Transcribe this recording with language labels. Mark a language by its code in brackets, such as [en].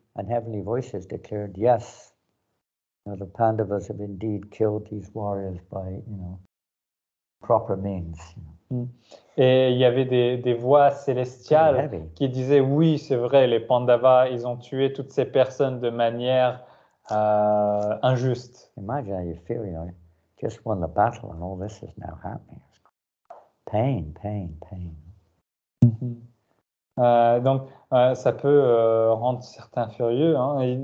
[en] And heavenly voices declared, yes, the Pandavas have indeed killed these warriors by, proper means. [fr] Et il y avait des voix célestiales qui disaient, oui, c'est vrai, les Pandavas, ils ont tué toutes ces personnes de manière injuste. [en] Imagine how you feel, just won the battle and all this is now happening. Pain, pain, pain. [fr] Donc, ça peut rendre certains furieux. Hein.